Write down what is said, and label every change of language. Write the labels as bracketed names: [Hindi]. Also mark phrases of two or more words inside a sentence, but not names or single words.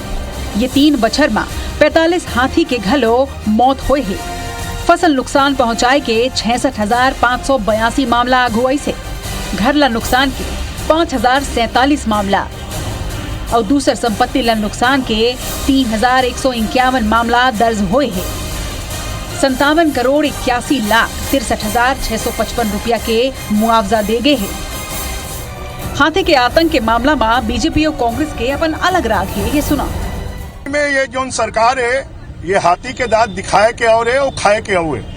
[Chhattisgarhi] ये 3 बछर में 45 हाथी के घलो मौत हुई है। फसल नुकसान पहुंचाए के 66,582 मामला अगुवाई से, घर ला नुकसान के 5,047 मामला और दूसर संपत्ति ला नुकसान के 3,151 मामला दर्ज हुए है। 57 करोड़ 81 लाख 63,655 रुपया के मुआवजा दे गए हैं। हाथी के आतंक के मामला में बीजेपी और कांग्रेस के अपन अलग राग है। ये सुना में ये जो सरकार है ये हाथी के दांत दिखाए के और है और खाए के और है।